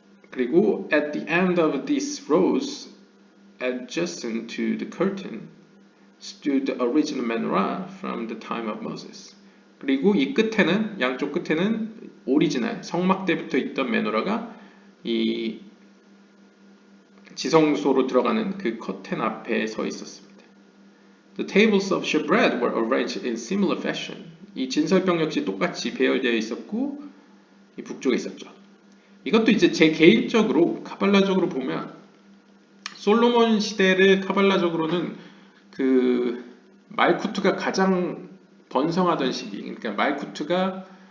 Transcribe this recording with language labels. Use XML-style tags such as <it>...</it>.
<ko>그리고</ko> <en>at the end of these rows, adjacent to the curtain, stood the original menorah from the time of Moses.</en> <ko>그리고 이 끝에는, 양쪽 끝에는 오리지널 성막 때부터 있던 메노라가 이 지성소로 들어가는 그 커튼 앞에 서 있었습니다.</ko> <en>The tables of showbread were arranged in similar fashion.</en> <ko>이 진설병 역시 똑같이 배열되어 있었고 이 북쪽에 있었죠. 이것도 이제 제 개인적으로 카발라적으로 보면 솔로몬 시대를 카발라적으로는 그 말쿠트가 가장 번성하던 시기, 그러니까 말쿠트가</ko>